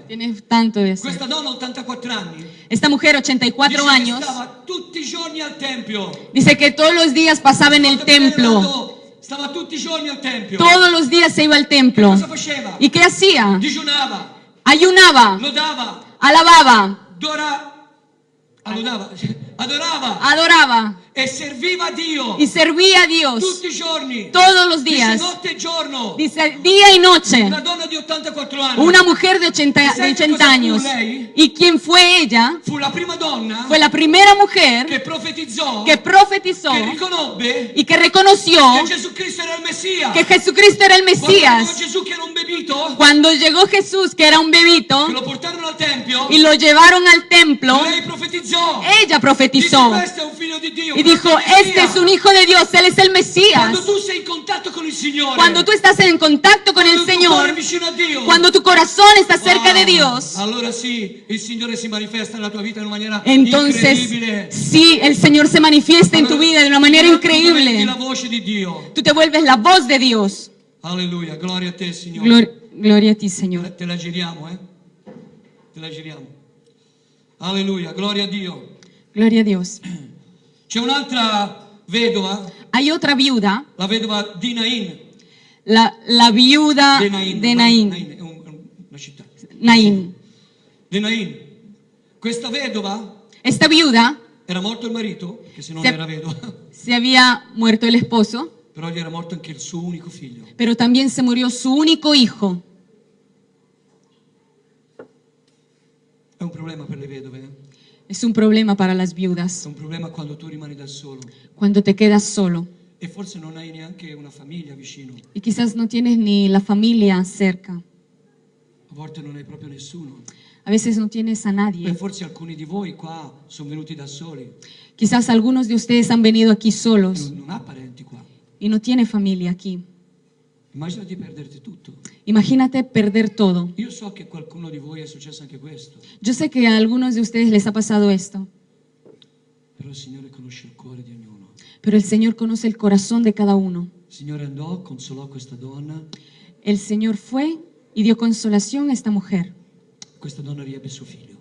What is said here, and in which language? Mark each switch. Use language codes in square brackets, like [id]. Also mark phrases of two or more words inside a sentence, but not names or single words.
[es] Tienes tanto de hacer. [it] Questa donna 84 anni. [es] Esta mujer, 84 [it] dice che [es] años, [it] stava tutti i giorni al tempio. [es] dice que todos los días pasaba en el templo. [it] Stava tutti i giorni al tempio. [es] Todos los días se iba al templo. [it] Cosa faceva? [es] ¿Y qué hacía? [it] Digiunava, [es] Ayunaba, [it] lodava, [es] alababa, [it] adorava [es] adoraba [it] e serviva a Dio [es] y servía a Dios [it] tutti i giorni. [es] todos los [it] Dice [es] días. [it] notte e giorno. [es] Dice día y noche. [it] Una donna di 84 anni. [es] Una mujer de 80 años. ¿Y quién fue ella? [it] Fu la prima donna [es] Fue la primera mujer [it] che profetizzò, [es] que profetizó [it] che riconobbe [es] y que reconoció [it] che Gesù Cristo era il Messia. [es] que Jesucristo era el [it] Quando arrivò [es] Mesías. [it] Gesù che era un bebito, [es] Cuando llegó Jesús, que era un bebito, [it] che lo portarono al tempio, [es] y lo llevaron al templo, [it] lei profetizzò. [es] ella [it] Dice, [es] profetizó [it] questo è un figlio di Dio. [es] y [it] questo [es] dijo, [it] è il [es] este [it] Messia. [es] es un hijo de Dios, Él es el Mesías. [it] Quando tu sei in contatto con il Signore, [es] Cuando tú estás en contacto con el [it] quando tu cuore è [es] Señor, [it] vicino a Dio, [es] cuando tu corazón está cerca de Dios, [it] allora sì, il Signore si manifesta nella tua vita in una maniera [es] entonces [it] incredibile. [es] sí, el Señor se manifiesta en tu vida de una manera [it] Tu diventi [es] increíble. [it] la voce di Dio. [es] Tú te vuelves la voz de Dios. [it] Alleluia, gloria a te, Signore. [es] Gloria a ti, Señor. [it] Te la giriamo, Te la giriamo. Alleluia, gloria a Dio. [es] Gloria a Dios. [it] C'è un'altra vedova, [es] Hay otra viuda, [it] la vedova di Nain. [es] la viuda Nain. de Naín. [it] Nain è una città. [es] Naín. [it] Di Nain. Questa vedova [es] Esta viuda [it] Era morto il marito, che se non [es] Se- [it] era vedova, [es] Se había muerto el esposo, [it] però gli era morto anche il suo unico figlio. [es] pero también se murió su único hijo. [it] È un problema per le vedove, eh? [es] Es un problema para las [it] È [es] viudas [it] un problema quando tu rimani da solo [es] cuando te quedas solo [it] e forse non hai neanche una famiglia vicino, [es] y quizás no tienes ni la familia cerca. [it] a volte non hai proprio nessuno. [es] A veces no tienes a [it] E [es] nadie. [it] forse alcuni di voi qua sono venuti da soli, [es] Quizás algunos de ustedes han venido aquí [it] e [es] solos [it] non ha parenti qua. [es] y no tiene familia aquí. [it] Immagina di perderti tutto. [es] Imagínate perder todo. [it] Io so che a qualcuno di voi è successo anche questo, [es] Yo sé que a algunos de ustedes les ha pasado esto, [it] però il Signore conosce il cuore di ognuno. [es] pero el Señor conoce el corazón de cada uno. [it] Il Signore andò, consolò questa donna, [es] El Señor fue y dio consolación a esta mujer. [it] questa donna riebbe suo figlio.